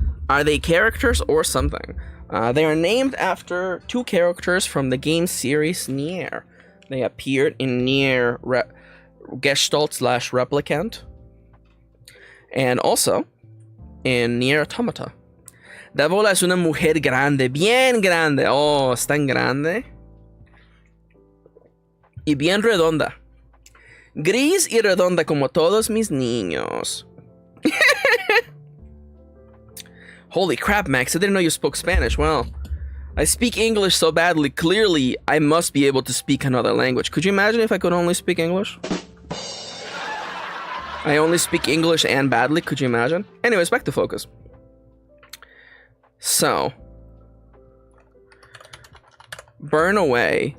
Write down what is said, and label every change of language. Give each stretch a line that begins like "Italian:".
English: Are they characters or something? They are named after two characters from the game series Nier. They appeared in Nier Gestalt / Replicant. And also in Nier Automata.
Spanish: Devola es una mujer grande, bien grande. Oh, es tan grande. Y bien redonda. Gris y redonda como todos mis niños.
English: Holy crap, Max, I didn't know you spoke Spanish. Well, I speak English so badly, clearly I must be able to speak another language. Could you imagine if I could only speak English? I only speak English and badly, could you imagine? Anyways, back to focus. So, burn away.